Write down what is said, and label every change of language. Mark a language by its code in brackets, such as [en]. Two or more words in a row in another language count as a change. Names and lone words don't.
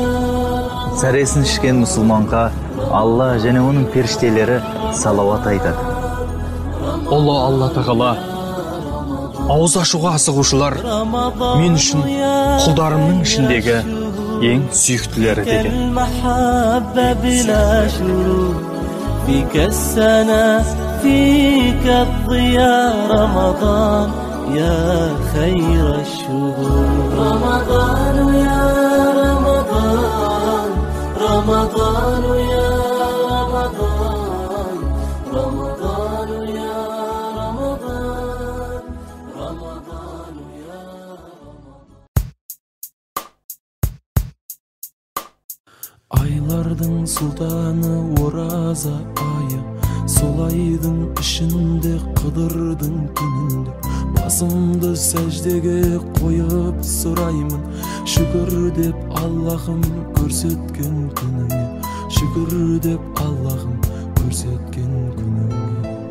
[kk] Сәресін ішкен мұсылманға Алла және оның періштелері салауат айтады. Алла тағала ауыз ашуға асығушылар мен үшін құлдарымның ішіндегі ең сүйіктілері деген. [ar] فيك السنة فيك الضياء رمضان يا خير الشهور رمضان يا رمضان رمضان يا رمضان رمضان يا رمضان رمضان يا [kk] Айлардың сұлтаны ораза айы, сол айдың ішінде қыдырдың күнінде басымды сәждеге қойып сұраймын, шүкір деп Аллахым көрсеткен күніңе, шүкір деп Аллахым көрсеткен күніңе.